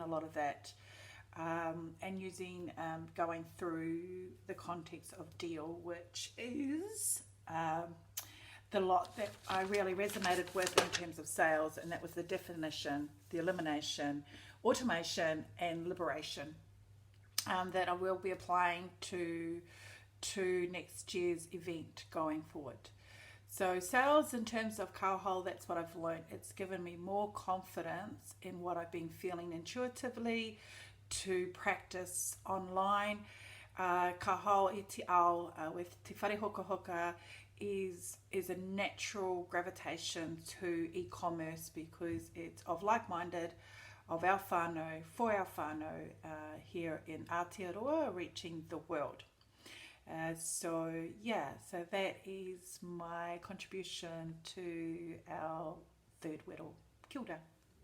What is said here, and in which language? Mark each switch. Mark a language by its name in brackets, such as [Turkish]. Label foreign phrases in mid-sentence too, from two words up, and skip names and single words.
[English] lot of that, and using going through the context of deal, which is the lot that I really resonated with in terms of sales, and that was the definition, the elimination, automation, and liberation, that I will be applying to next year's event going forward. So sales in terms of Ka Hao, that's what I've learned. It's given me more confidence in what I've been feeling intuitively to practice online. [Māori] Ka Hao e te ao [English] with [Māori] te whare hoka hoka [English] is a natural gravitation to e-commerce because it's of like-minded, of our whānau, for our whānau here in Aotearoa, reaching the world. So that is my contribution to our third whittle. [Māori] Kia ora.